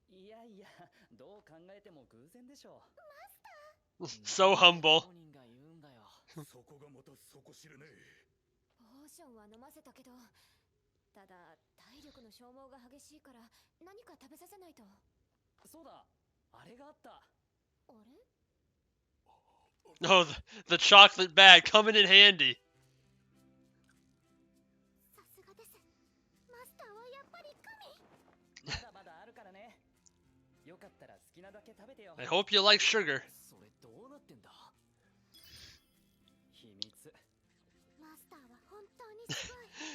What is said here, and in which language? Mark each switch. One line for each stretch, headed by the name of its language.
Japanese: いやいや、どう考えても偶然でしょう。マスター
English: So humble.
Japanese: 本人が言うんだよ。そこがまた底知れねえ。ポーションは飲ませたけど、ただ体力の消耗が激しいから何か食べさせないと。そうだ、あれがあった。あれ
English: Oh, the chocolate bag coming in handy.
Japanese: さすがです。マスターはやっぱり神。まだまだあるからね。よかったら好きなだけ食べてよ。
English: I hope you like sugar.
Japanese: それどうなってんだ。秘密。マスターは本当にすごい。